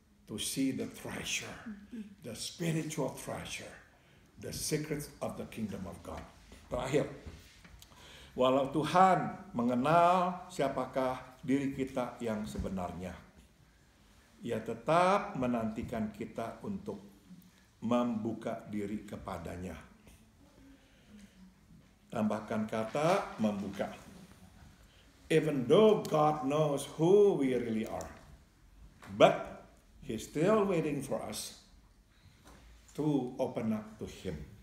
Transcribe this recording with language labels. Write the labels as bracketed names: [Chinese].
[English] To see the treasure, the spiritual treasure, the secrets of the kingdom of God. [Indonesian] Terakhir, walau Tuhan mengenal siapakah diri kita yang sebenarnya, Ia tetap menantikan kita untuk membuka diri kepadanya. Tambahkan kata membuka. [English] Even though God knows who we really are, but He's still waiting for us to open up to Him.